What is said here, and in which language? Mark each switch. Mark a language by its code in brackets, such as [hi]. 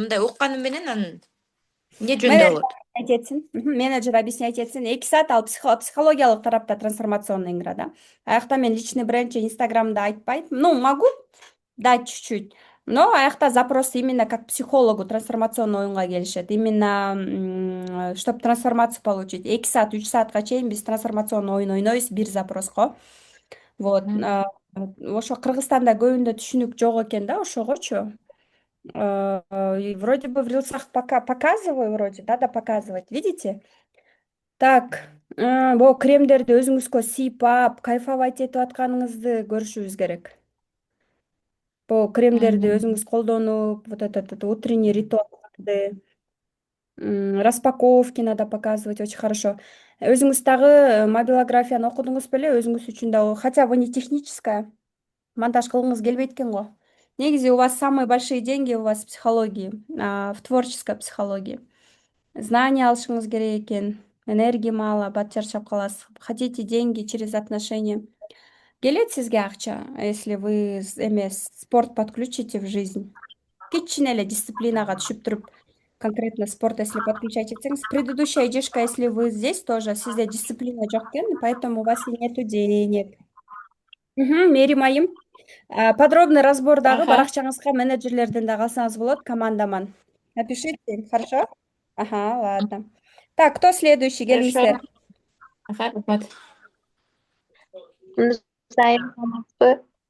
[ky] Мындай укканым менен анын эмне жөнүндө болот? Менеджер объяснять этсин. 2 саат ал психологиялык тарапта трансформационный игра, да. Аякта мен личный бренд же инстаграмда айтпайм. [ru] Могу дать чуть-чуть. Но аякта запрос именно как психологу трансформационный [ky] оюнга келишет. [ru] Именно, чтобы трансформацию получить. [ky] 2 саат, 3 саатка чейин биз трансформационный оюн ойнойбуз, бир запроско. Вот. Ошо Кыргызстанда көбүндө түшүнүк жок экен да ошогочу. [ru] И вроде бы в рилсах показываю, вроде, да, показывать. Видите? [ky] Так, бул кремдерди өзүңүзгө сыйпап, кайфовать этип атканыңызды көрүшүбүз керек. Бул кремдерди өзүңүз колдонуп, [ru] вот этот утренний ритуалды, распаковки надо показывать очень хорошо. [ky] Өзүңүз дагы мобилографияны окудуңуз беле, өзүңүз үчүн дагы, [ru] хотя бы не техническая, [ky] монтаж кылгыңыз келбейт экен го. [ru] Негизи у вас самые большие деньги у вас в психологии, в творческой психологии. Знания [ky] алышыңыз керек экен. [ru] энергия мало, [ky] бат чарчап каласыз. [ru] Хотите деньги через отношения. [ky] Келет сизге акча, [ru] если вы спорт подключите в жизнь. [ky] Кичине эле дисциплинага түшүп туруп, [ru] конкретно спорт если подключать этсеңиз, предыдущая идешка, если вы здесь тоже, [ky] сизде дисциплина жок экен, [ru] поэтому у вас и нету денег. [ky] Мээрим айым. [ru] Подробный разбор [ky] дагы Ага. баракчаңызга менеджерлерден дагы алсаңыз болот, командаман. [ru] Напишите, хорошо? Ага, ладно. Так, кто следующий? Хорошо. [ky] Келиңиздер. Ага, рахмат. Зайым саламатсызбы?